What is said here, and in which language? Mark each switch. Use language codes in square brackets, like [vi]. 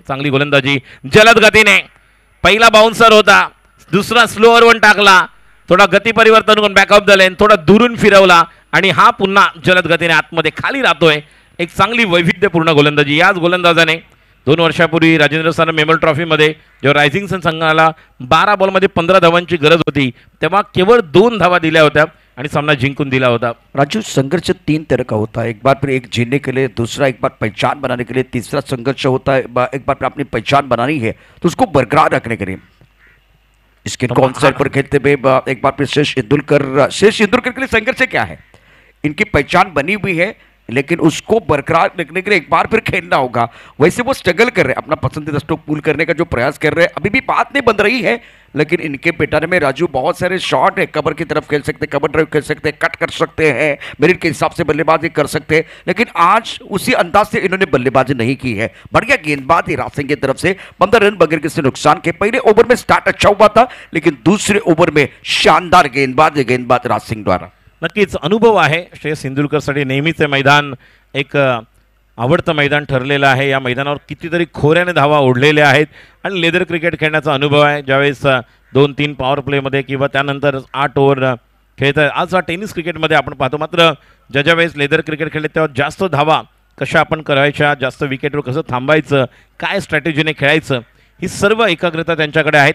[mr] चांगली गोलंदाजी जलद गतीने, पहिला बाउन्सर होता, दुसरा स्लोअर वन टाकला, थोडा गती परिवर्तन करून बॅकअप द लाईन, थोडा दुरून फिरवला आणि हा पुन्हा जलद गतीने आतमध्ये खाली राहतोय। एक चांगली वैविध्यपूर्ण गोलंदाजी याच गोलंदाजाने 2 वर्षापूर्वी राजेंद्र सानप मेमोरियल ट्रॉफीमध्ये जेव्हा रायझिंग सन संघाला 12 बॉलमध्ये 15 धावांची गरज होती तेव्हा केवळ 2 धावा दिल्या होत्या आणि सामना जिंकून दिला होता। [hi] राजू, संघर्ष 3 तरह का होता है, एक बार फिर एक जीतने के लिए, दूसरा एक बार पहचान बनाने के लिए, तीसरा संघर्ष होता है एक बार फिर अपनी पहचान बनानी है तो उसको बरकरार रखने के लिए। इसके कौन साइड पर खेलते हुए एक बार फिर शेष इंदुलकर के लिए संघर्ष क्या है? इनकी पहचान बनी हुई है लेकिन उसको बरकरार रखने के लिए एक बार फिर खेलना होगा। वैसे वो स्ट्रगल कर रहे हैं, अपना पसंदीदा स्ट्रोक पूल करने का जो प्रयास कर रहे हैं, अभी भी बात नहीं बन रही है, लेकिन इनके पैटर्न में राजू बहुत सारे शॉट है। कवर की तरफ खेल सकते हैं, कवर ड्राइव खेल सकते हैं, कट कर सकते हैं, मेरिट के हिसाब से बल्लेबाजी कर सकते हैं, लेकिन आज उसी अंदाज से इन्होंने बल्लेबाजी नहीं की है। बढ़िया गेंदबाजी राजसिंह की तरफ से, 15 रन बगैर किसी नुकसान के। पहले ओवर में स्टार्ट अच्छा हुआ था लेकिन दूसरे ओवर में शानदार गेंदबाज राजसिंह द्वारा। [mr] नक्कीच अनुभव आहे श्रेयस इंदुलकरसाठी, नेहमीच हे मैदान एक आवडतं मैदान ठरलेलं आहे। या मैदानावर कितीतरी खोऱ्याने धावा ओढलेल्या आहेत आणि लेदर क्रिकेट खेळण्याचा अनुभव आहे। ज्यावेळेस 2-3 पॉवर प्लेमध्ये किंवा त्यानंतर 8 ओव्हर खेळतात। आज हा टेनिस क्रिकेटमध्ये आपण पाहतो, मात्र ज्या वेळेस लेदर क्रिकेट खेळले तेव्हा जास्त धावा कशा आपण करायच्या, जास्त विकेटवर कसं थांबायचं, काय स्ट्रॅटेजीने खेळायचं, ही सर्व एकाग्रता त्यांच्याकडे आहे।